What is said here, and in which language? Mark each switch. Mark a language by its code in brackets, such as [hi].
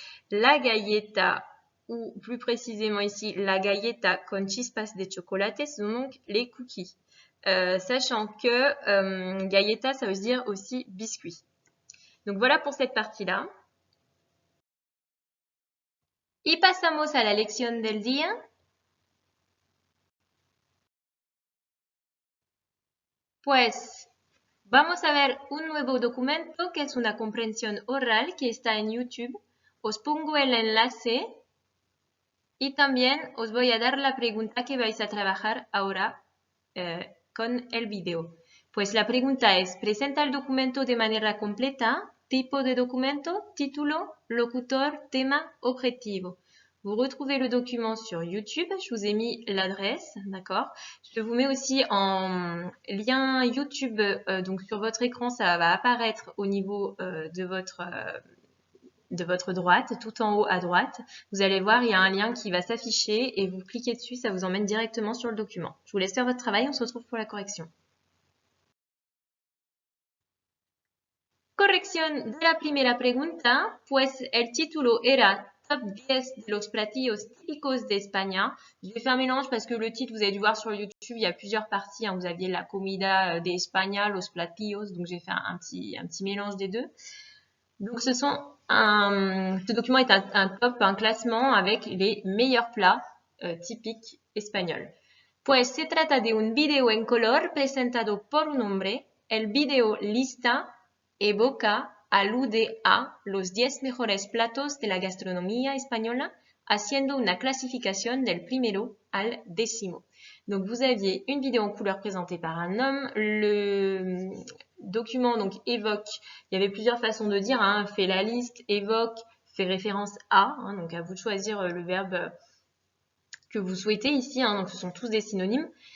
[fr] La galleta ou plus précisément ici [es] la galleta con chispas de chocolate, [fr] ce sont donc les cookies. Sachant que galleta ça veut dire aussi biscuit. Donc voilà pour cette partie-là. [es] Y pasamos a la lección del día. Pues vamos a ver un nuevo documento que es una comprensión oral que está en YouTube. Os pongo el enlace y también os voy a dar la pregunta que vais a trabajar ahora con el video. Pues la pregunta es, presenta el documento de manera completa, tipo de documento, título, locutor, tema, objetivo. [fr] Vous retrouvez le document sur YouTube, je vous ai mis l'adresse, d'accord. Je vous mets aussi en lien YouTube, donc sur votre écran, ça va apparaître au niveau de votre droite, tout en haut à droite. Vous allez voir, il y a un lien qui va s'afficher et vous cliquez dessus, ça vous emmène directement sur le document. Je vous laisse faire votre travail, on se retrouve pour la correction. [es] Corrección de la primera pregunta, pues el título era top 10 de los platillos típicos de España. [fr] Je vais faire un mélange parce que le titre, vous avez dû voir sur YouTube, il y a plusieurs parties. Hein. Vous aviez [es] la comida de España, los platillos. [fr] Donc, j'ai fait un petit mélange des deux. Donc, ce document est un top, un classement avec les meilleurs plats típicos espagnols. [es] Pues se trata de un video en color presentado por un hombre. El video lista, evoca, alude a los 10 mejores platos de la gastronomía española, haciendo una clasificación del primero al décimo. [fr] Donc vous aviez une vidéo en couleur présentée par un homme. Le document donc évoque, il y avait plusieurs façons de dire, hein, fait la liste, évoque, fait référence à, hein, donc à vous de choisir le verbe que vous souhaitez ici, hein, donc ce sont tous des synonymes.